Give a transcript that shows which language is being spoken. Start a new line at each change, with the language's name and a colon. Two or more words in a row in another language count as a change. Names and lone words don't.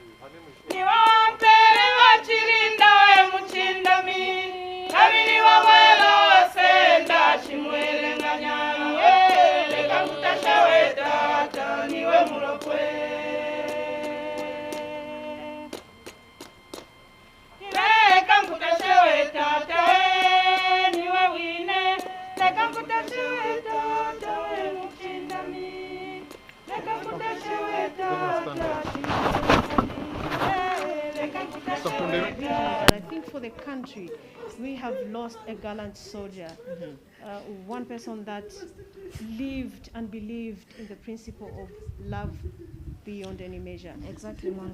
Bemba: niwampere wa Chilinda we muchindami kabili wawela wasenda chimwelenganya leka mutashawe tata niwe mulokwe leka mutashawe tata niwe wine leka mutashawe tata we muchindami leka mutashawe tata
English: But I think for the country, we have lost a gallant soldier, one person that lived and believed in the principle of love beyond any measure. Exactly, Mangala.